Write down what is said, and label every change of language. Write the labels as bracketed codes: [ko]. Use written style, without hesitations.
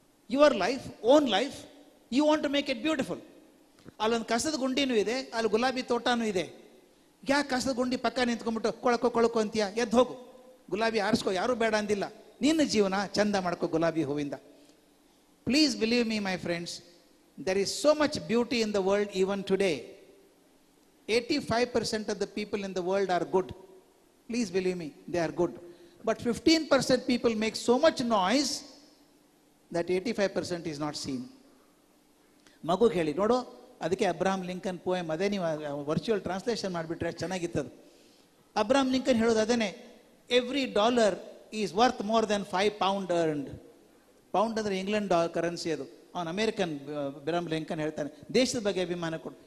[en] Your life, own life, you want to make it beautiful. [kn] ಅಲ್ಲೊಂದು ಕಸದ ಗುಂಡಿನೂ ಇದೆ, ಅಲ್ಲಿ ಗುಲಾಬಿ ತೋಟನೂ ಇದೆ. ಯಾಕೆ ಕಸದ ಗುಂಡಿ ಪಕ್ಕ ನಿಂತ್ಕೊಂಡ್ಬಿಟ್ಟು ಕೊಳಕೋ ಅಂತೀಯ? ಎದ್ದು ಹೋಗು, ಗುಲಾಬಿ ಆರಿಸ್ಕೋ, ಯಾರೂ ಬೇಡ ಅಂದಿಲ್ಲ. ನಿನ್ನ ಜೀವನ ಚಂದ ಮಾಡ್ಕೋ ಗುಲಾಬಿ ಹೂವಿಂದ. [en] Please believe me my friends, there is so much beauty in the world even today. 85% of the people in the world are good. Please believe me, they are good. But 15% people make so much noise that 85% is not seen. [kn] ಮಗು ಹೇಳಿ ನೋಡು, ಅದಕ್ಕೆ Abraham Lincoln poem, ಅದೇ ನೀವು virtual translation ಮಾಡಿಬಿಟ್ರೆ ಚೆನ್ನಾಗಿತ್ತದು. Abraham Lincoln ಹೇಳೋದು ಅದೇನೆ, [en] Every dollar is worth more than 5 pounds earned. [kn] Pound ಅಂದರೆ ಇಂಗ್ಲೆಂಡ್ ಕರೆನ್ಸಿ ಅದು. ಅವನು ಅಮೇರಿಕನ್ ಅಬ್ರಹಾಂ ಲಿಂಕನ್ ಹೇಳ್ತಾನೆ, ದೇಶದ ಬಗ್ಗೆ ಅಭಿಮಾನ ಕೊಡು.